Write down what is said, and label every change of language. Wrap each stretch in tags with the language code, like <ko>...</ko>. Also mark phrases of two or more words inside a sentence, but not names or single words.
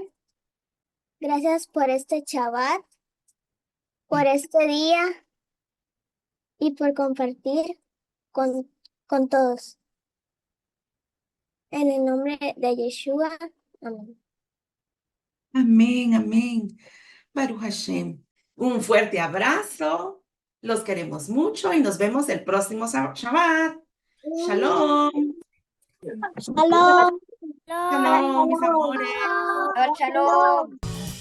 <es>Gracias por este Shabbat, por este día y por compartir con, con todos. En el nombre de Yeshua. Amén. Amén, amén.</es> <he>ברוך השם.</he> <es>Un fuerte abrazo. Los queremos mucho y nos vemos el próximo Shabbat. Shalom. Shalom. Shalom, mis amores.</es> <he>שבת שלום.</he>